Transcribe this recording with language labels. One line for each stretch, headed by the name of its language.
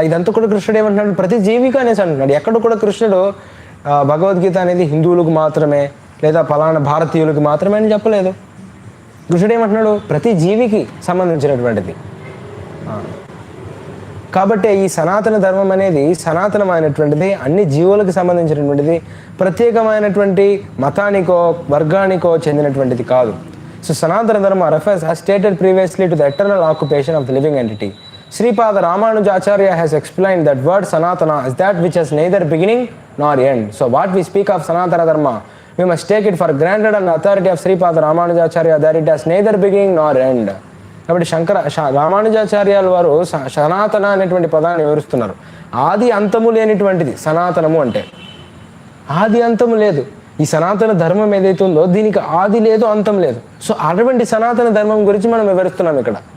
Telugu: ఇదంతా కూడా కృష్ణుడు ఏమంటున్నాడు? ప్రతి జీవిక అనేసి అంటున్నాడు. ఎక్కడ కూడా కృష్ణుడు భగవద్గీత అనేది హిందువులకు మాత్రమే లేదా ఫలానా భారతీయులకు మాత్రమే అని చెప్పలేదు. కృష్ణుడు ఏమంటున్నాడు? ప్రతి జీవికి సంబంధించినటువంటిది. కాబట్టి ఈ సనాతన ధర్మం అనేది సనాతనమైనటువంటిది, అన్ని జీవులకు సంబంధించినటువంటిది, ప్రత్యేకమైనటువంటి మతానికో వర్గానికో చెందినటువంటిది కాదు. సో సనాతన ధర్మ
English: refers as stated previously to the eternal occupation of the living entity. Sripada Ramanujacharya has explained that word Sanatana is that which has neither beginning nor end. So what we speak of Sanatana Dharma, we must take it for granted on the authority of Sripada Ramanujacharya that it has neither beginning nor end.
Telugu: కాబట్టి రామానుజాచార్యాల వారు సనాతన అనేటువంటి పదాన్ని వివరిస్తున్నారు. ఆది అంతము లేనిటువంటిది సనాతనము అంటే. ఆది అంతము లేదు. ఈ సనాతన ధర్మం ఏదైతే ఉందో దీనికి ఆది లేదు, అంతం లేదు. సో అటువంటి సనాతన ధర్మం గురించి మనం వివరిస్తున్నాం ఇక్కడ.